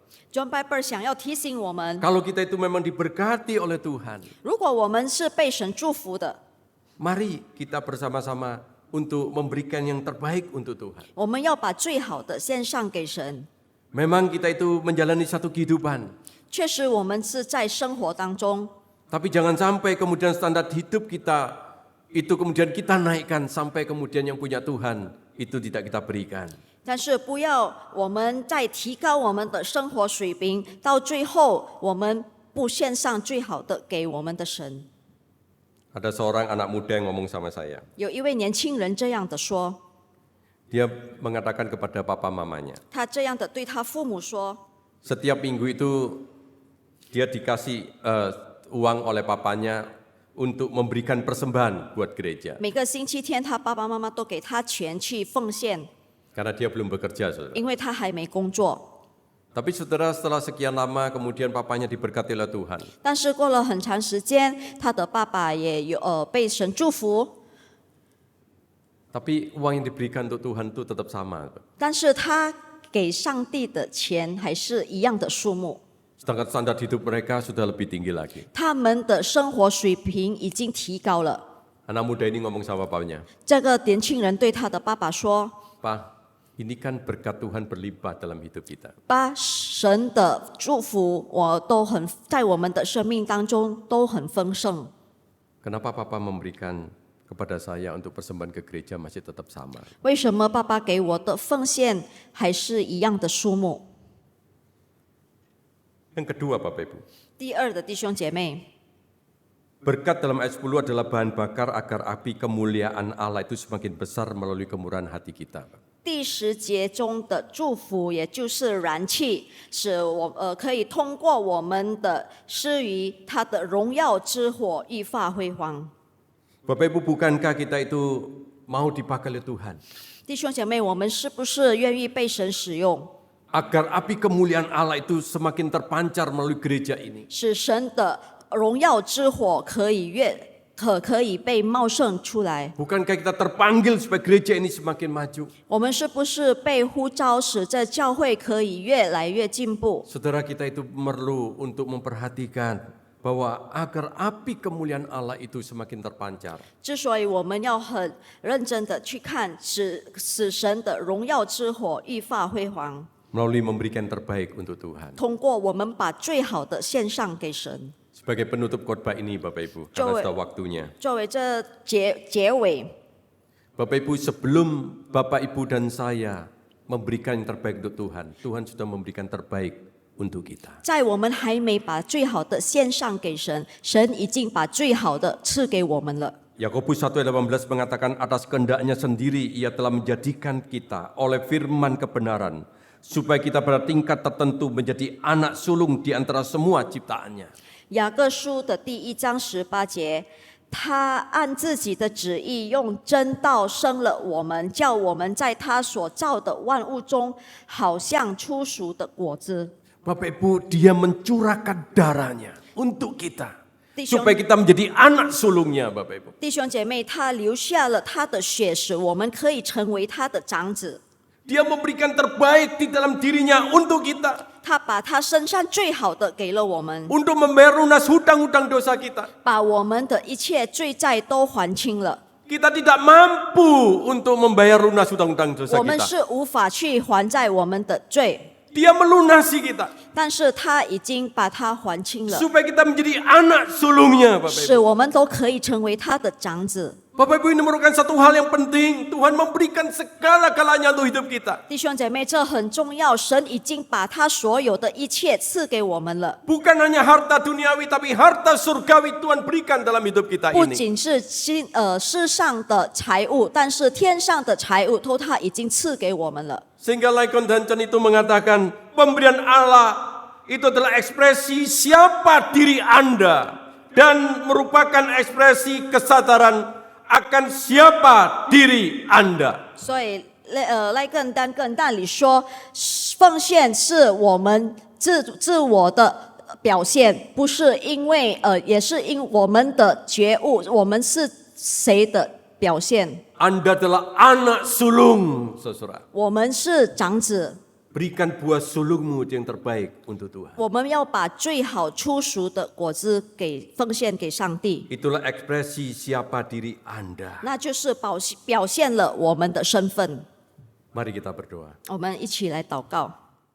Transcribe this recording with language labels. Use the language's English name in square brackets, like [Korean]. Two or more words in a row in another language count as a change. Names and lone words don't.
[Chinese] John Piper 想要提醒我们， [Indonesian] Kalau kita itu memang diberkati oleh Tuhan, [Chinese] 如果我们是被神祝福的， [Indonesian] mari kita bersama-sama untuk memberikan yang terbaik untuk Tuhan. [Chinese] 我们要把最好的献上给神。 [Indonesian] Memang kita itu menjalani satu kehidupan, [Chinese] 确实，我们是在生活当中， [Indonesian] tapi jangan sampai kemudian standar hidup kita itu kemudian kita naikkan sampai kemudian yang punya Tuhan itu tidak kita berikan. [Chinese] 但是不要我们在提高我们的生活水平，到最后我们不献上最好的给我们的神。 [Indonesian] Ada seorang anak muda yang ngomong sama saya. [Chinese] 有一位年轻人这样的说， [Indonesian] Dia mengatakan kepada papa mamanya, [Chinese] 他这样的对他父母说， [Indonesian] setiap minggu itu dia dikasih uang oleh papanya untuk memberikan persembahan buat gereja. [Chinese] 每个星期天他爸爸妈妈都给他钱去奉献， [Indonesian] Karena dia belum bekerja, saudara. [Chinese] 因为他还没工作。 [Indonesian] Tapi saudara, setelah sekian lama kemudian papanya diberkati oleh Tuhan. [Chinese] 但是过了很长时间，他的爸爸也有被神祝福， [Indonesian] Tapi uang yang diberikan untuk Tuhan itu tetap sama. [Chinese] 但是他给上帝的钱还是一样的数目。 [Indonesian] Sedangkan standar hidup mereka sudah lebih tinggi lagi. [Chinese] 他们的生活水平已经提高了。 [Indonesian] Anak muda ini ngomong sama bapaknya, [Chinese] 这个年轻人对他的爸爸说 [Indonesian] Pak, ini kan berkat Tuhan berlimpah dalam hidup kita.：“ [Chinese] 把神的祝福我都很在我们的生命当中都很丰盛。 [Indonesian] Kenapa Papa memberikan kepada saya untuk persembahan ke gereja masih tetap sama?” [Chinese] 为什么爸爸给我的奉献还是一样的数目？ [Indonesian] Yang kedua, Bapak Ibu, [Chinese] 第二的弟兄姐妹， [Indonesian] berkat dalam ayat 10 adalah bahan bakar agar api kemuliaan Allah itu semakin besar melalui kemurahan hati kita. [Chinese] 第10节中的祝福，也就是燃气，使我可以通过我们的施于他的荣耀之火愈发辉煌。 [Indonesian] Bapak Ibu, bukankah kita itu mau dipakai oleh Tuhan? [Chinese] 弟兄姐妹，我们是不是愿意被神使用， [Indonesian] Agar api kemuliaan Allah itu semakin terpancar melalui gereja ini. [Chinese] 使神的荣耀之火可以被茂盛出来？ [Indonesian] Bukankah kita terpanggil supaya gereja ini semakin maju? [Chinese] 我们是不是被呼召，使这教会可以越来越进步？ [Indonesian] Saudara, kita itu perlu untuk memperhatikan bahwa agar api kemuliaan Allah itu semakin terpancar. [Chinese] 之所以我们要很认真的去看，使神的荣耀之火愈发辉煌， [Indonesian] Melalui memberikan terbaik untuk Tuhan. [Chinese] 通过我们把最好的献上给神。 [Indonesian] Sebagai penutup khotbah ini, Bapak Ibu, karena sudah waktunya. [Chinese] 作为这结尾， [Indonesian] Bapak Ibu, sebelum Bapak Ibu dan saya memberikan yang terbaik untuk Tuhan, Tuhan sudah memberikan terbaik untuk kita. [Chinese] 在我们还没把最好的献上给神，神已经把最好的赐给我们了。 [Indonesian] Yakobus 1 ayat 18 mengatakan atas kehendaknya sendiri ia telah menjadikan kita oleh firman kebenaran supaya kita pada tingkat tertentu menjadi anak sulung di antara semua ciptaannya. [Chinese] 雅各书的第1章18节，他按自己的旨意用真道生了我们，叫我们在他所造的万物中，好像初熟的果子。 [Indonesian] Bapak Ibu, dia mencurahkan darahnya untuk kita. [Chinese] 弟兄 [Indonesian] Supaya kita menjadi anak sulungnya Bapak Ibu. [Chinese] 弟兄姐妹，他留下了他的血，使我们可以成为他的长子。 [Indonesian] Dia memberikan terbaik di dalam dirinya untuk kita. [Chinese] 他把他身上最好的给了我们， [Indonesian] Untuk membayar lunas hutang-hutang dosa kita. [Chinese] 把我们的一切罪债都还清了。 [Indonesian] Kita tidak mampu untuk membayar lunas hutang-hutang dosa [Chinese] 我们 [Indonesian] kita. [Chinese] 是无法去还债我们的罪， [Indonesian] Dia melunasi kita. [Chinese] 但是他已经把它还清了， [Indonesian] Supaya kita menjadi anak sulungnya Bapak Ibu. [Chinese] 使我们都可以成为他的长子。 [Indonesian] Bapak Ibu, ini merupakan satu hal yang penting. Tuhan memberikan segala-galanya untuk hidup kita. [Chinese] 弟兄姐妹，这很重要，神已经把他所有的一切赐给我们了， [Indonesian] Bukan hanya harta duniawi, tapi harta surgawi Tuhan berikan dalam hidup kita [Chinese] 不 [Indonesian] ini. [Chinese] 仅是世上的财物，但是天上的财物都他已经赐给我们了。 [Indonesian] Sehingga Laikon Dancan itu mengatakan, pemberian Allah itu adalah ekspresi siapa diri Anda. Dan merupakan ekspresi kesadaran akan siapa diri Anda. [Chinese] 所以赖更但里说，奉献是我们自我的表现，不是因为也是因我们的觉悟，我们是谁的表现？ [Indonesian] Anda adalah anak sulung, saudara. [Chinese] 我们是长子， [Indonesian] Berikan buah sulungmu yang terbaik untuk Tuhan. [Chinese] 我们要把最好初熟的果子奉献给上帝， [Indonesian] Itulah ekspresi siapa diri Anda. [Chinese] 那就是表现了我们的身份。 [Indonesian] Mari kita berdoa. [Chinese] 我们一起来祷告。